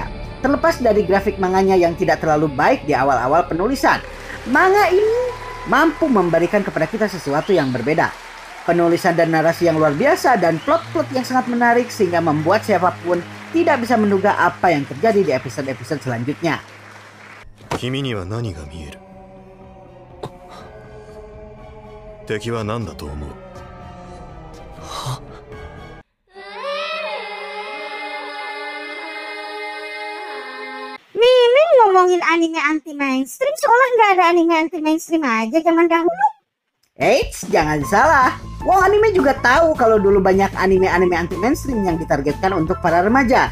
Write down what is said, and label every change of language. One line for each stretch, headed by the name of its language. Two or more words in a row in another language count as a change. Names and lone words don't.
Indonesian: Terlepas dari grafik manganya yang tidak terlalu baik di awal-awal penulisan, manga ini mampu memberikan kepada kita sesuatu yang berbeda. Penulisan dan narasi yang luar biasa dan plot-plot yang sangat menarik sehingga membuat siapapun tidak bisa menduga apa yang terjadi di episode-episode selanjutnya.
Japanese: 君には何が見える？敵は何だと思う？
Indonesian: Mimin ngomongin anime anti mainstream seolah nggak ada anime anti mainstream aja zaman dahulu. Eits, jangan salah. Wong anime juga tahu kalau dulu banyak anime-anime anti mainstream yang ditargetkan untuk para remaja.